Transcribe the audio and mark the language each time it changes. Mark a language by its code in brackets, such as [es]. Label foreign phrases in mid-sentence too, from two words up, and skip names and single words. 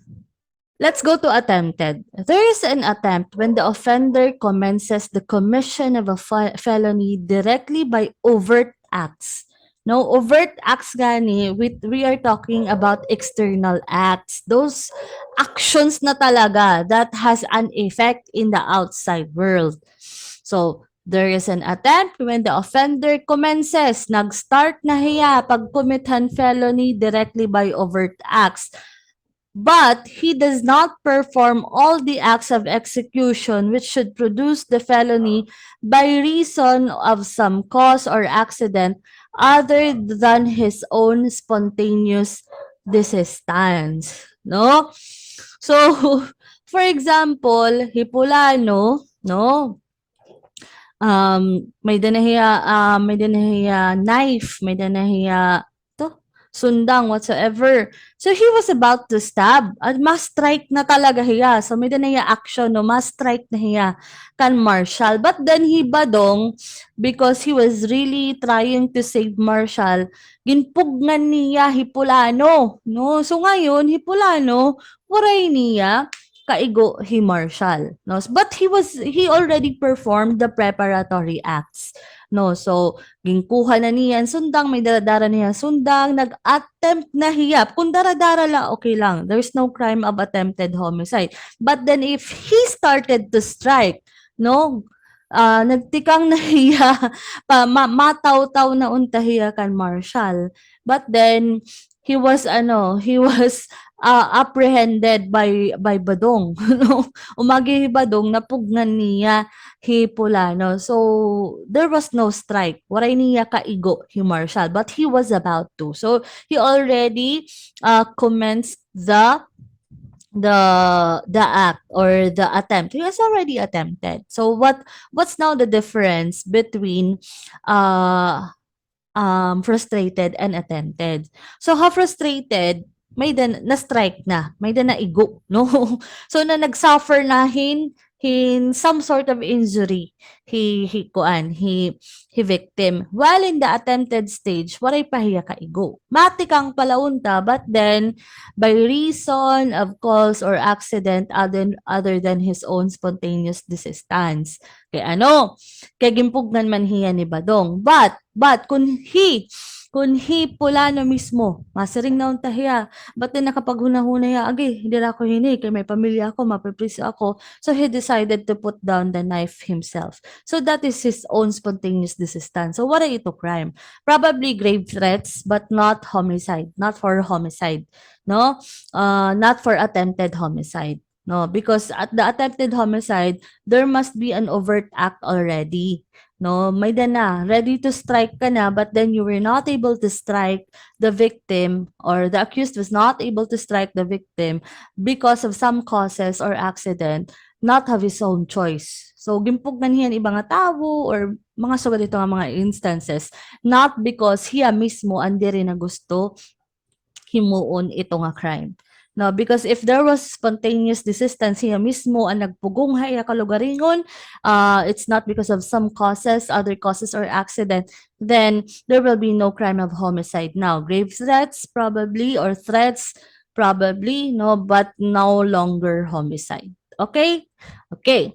[en] Next, Let's go to attempted. There is an attempt when the offender commences the commission of a felony directly by overt acts. No, overt acts gani, we are talking about external acts. Those actions [war] na talaga [en] that has an effect in the outside world. So, there is an attempt when the offender commences, [war] nag-start na hiya pag-commithan [en] felony directly by overt acts. But he does not perform all the acts of execution which should produce the felony by reason of some cause or accident other than his own spontaneous desistance. No? So, for example, [war] Hipulano, no? May danahiya knife, may danahiya to, sundang, whatsoever. [en] So he was about to stab. [war] At mas-strike na talaga hiya. So may danahiya action, no, mas-strike na hiya kan Marshall. [en] But then he badong, because he was really trying to save Marshall, [war] ginpugnan niya Hipulano. No? So ngayon, Hipulano, waray niya, kaigo he Marshall, no, [en] but he already performed the preparatory acts, [war] no. So gingkuha na niya sundang, may daradara niya sundang, nag-attempt na hiya kung daradara la, [en] okay lang, there's no crime of attempted homicide. But then if he started to strike, [war] no, nagtikang nahiya mataw-taw na unta hiya kan Marshall, [en] but then he was apprehended by Badong, [war] no? Umagi Badong napugnan niya Hipulano. [en] So there was no strike. [war] Waray niya kaigo hi Marshall, [en] but he was about to. So he already commenced the act or the attempt. He has already attempted. So what's now the difference between uh frustrated and attempted? So how frustrated, [war] may na-strike na, may naigo, no? So na nag-suffer na hin [en] some sort of injury, [war] he victim. [en] While in the attempted stage, [war] waray pahiya kaigo. Matikang palaunta, [en] but then by reason of cause or accident other than his own spontaneous desistance. [war] Kay ano, kay gimpugnan man hiya ni Badong. But kung he Pulano mismo, masiring na unta hiya, [en] but then [war] nakapaghunahuna hiya, agi, hindi na ako hini, kay may pamilya ako, mapipriso ako. [en] So he decided to put down the knife himself. So that is his own spontaneous desistance. So what are ito crime? Probably grave threats, but not homicide, not for homicide, no? Not for attempted homicide. No, because at the attempted homicide, there must be an overt act already. No, [war] may na, [en] ready to strike [war] ka na, [en] but then you were not able to strike the victim, or the accused was not able to strike the victim because of some causes or accident, not of his own choice. So, [war] gimpugnan hiyan ibang nga tao or mga sugad ito nga mga instances, [en] not because [war] hiya mismo andi rin na gusto himuon ito nga crime. [en] No, because if there was spontaneous desistance, [war] siya mismo ang nagpugong haya kalugaringon, [en] it's not because of some causes, other causes or accident, then there will be no crime of homicide. Now, grave threats probably, or threats probably, no, but no longer homicide. Okay? Okay.